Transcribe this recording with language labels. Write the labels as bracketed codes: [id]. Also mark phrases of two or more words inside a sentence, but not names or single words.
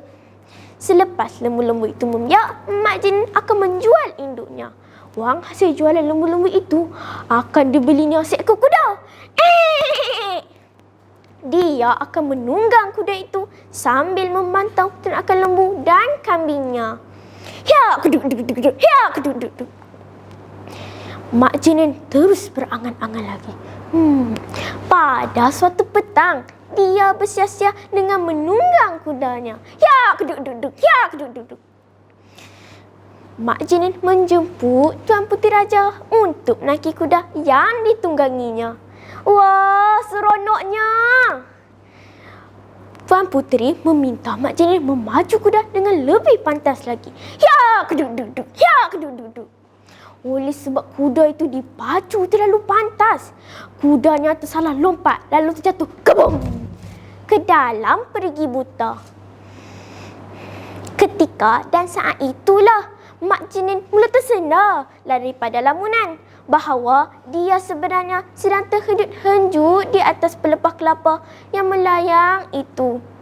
[ms] Selepas lembu-lembu itu membiak, Mak Jenin akan menjual induknya. Wang hasil jualan lembu-lembu itu akan dibelinya seekor kuda. Dia dia akan menunggang kuda itu sambil memantau ternakan lembu dan kambingnya. Ya, keduk, keduk, keduk, ya, keduk, keduk, keduk. Mak Jinin terus berangan-angan lagi. Pada suatu petang, dia bersiap-siap dengan menunggang kudanya. Ya, keduk, keduk, ya, keduk, keduk. Mak Jinin menjemput Tuan Puteri Raja untuk naiki kuda yang ditungganginya. Wah, seronoknya! Tuan Puteri meminta Mak Jinin memaju kuda dengan lebih pantas lagi. Ya, keduk, keduk, ya, keduk, keduk. Oleh sebab kuda itu dipacu terlalu pantas, kudanya tersalah lompat lalu terjatuh kebum ke dalam perigi buta. Ketika dan saat itulah Mak Jinin mula tersedar daripada lamunan bahawa dia sebenarnya sedang terhejut-hejut di atas pelepah kelapa yang melayang itu.